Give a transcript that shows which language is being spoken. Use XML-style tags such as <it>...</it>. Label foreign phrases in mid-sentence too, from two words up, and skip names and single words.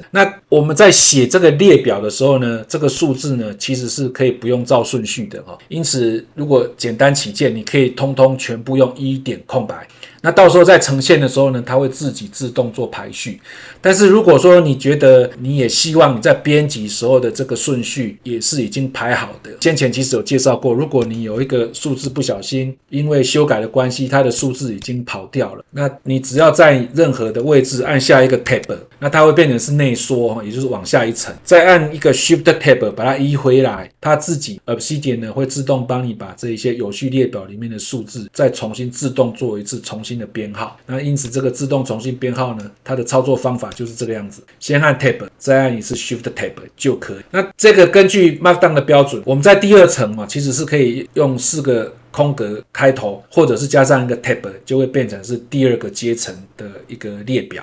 <zh>那我們在寫這個列表的時候呢，這個數字呢其實是可以不用照順序的，因此如果簡單起見，你可以通通全部用1點空白，那到時候在呈現的時候呢，它会自己自动做排序。但是如果说你觉得你也希望你在編輯時候的這個順序也是已經排好的，先前其實有介紹過，如果你有一個數字不小心因為修改的關係，它的數字已經跑掉了，那你只要在任何的位置按下一個 tab， 那它會變成是內縮，也就是往下一層，再按一個</zh> <en>shift tab</en> <zh>把它移回來，它自己 Obsidian 呢會自動幫你把這一些有序列表裡面的數字再重新自動做一次重新的編號。那因此這個自動重新編號呢，它的操作方法就是這個樣子，先按 tab 再按一次</zh> <en>shift tab</en> <zh>就可以。那這個根據 Markdown 的標準，我們在第2層其實是可以用4個空格開頭，或者是加上一個 tab， 就會變成是第2個階層的一個列表。</zh>